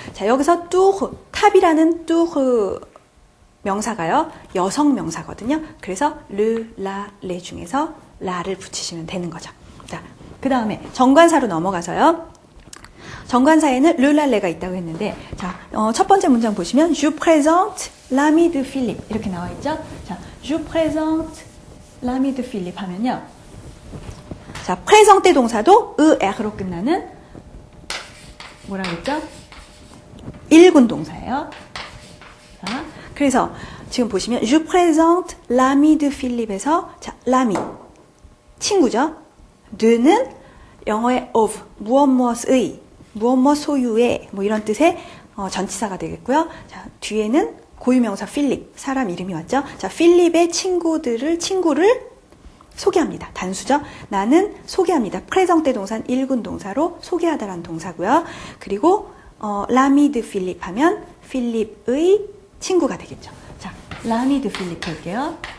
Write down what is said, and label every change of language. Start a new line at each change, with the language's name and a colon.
Korean: 자, 여기서 tour, 탑이라는 tour 명사가요, 여성 명사거든요. 그래서 le, la, le 중에서 la를 붙이시면 되는 거죠. 자, 그 다음에 정관사로 넘어가서요. 정관사에는 le, la, le가 있다고 했는데, 자, 첫 번째 문장 보시면
French: je présente l'ami de Philippe
Korean: 이렇게 나와 있죠. 자,
French: je présente l'ami de Philippe
Korean: 하면요. 자, présente 동사도 er로 끝나는 뭐라 그랬죠? 일군 동사예요. 자, 그래서 지금 보시면
French: je présente l'ami de Philippe
Korean: 에서 자, l'ami 친구죠. de는 영어의 of 무엇무엇의 무엇무엇 소유의 뭐 이런 뜻의 전치사가 되겠고요. 자, 뒤에는 고유명사 필립 사람 이름이 왔죠. 자, 필립의 친구를 소개합니다. 단수죠. 나는 소개합니다. 프레정때 동사는 일군 동사로 소개하다라는 동사고요. 그리고
French: l'ami de Philippe
Korean: 하면 필립의 친구가 되겠죠. 자,
French: l'ami de Philippe
Korean: 볼게요.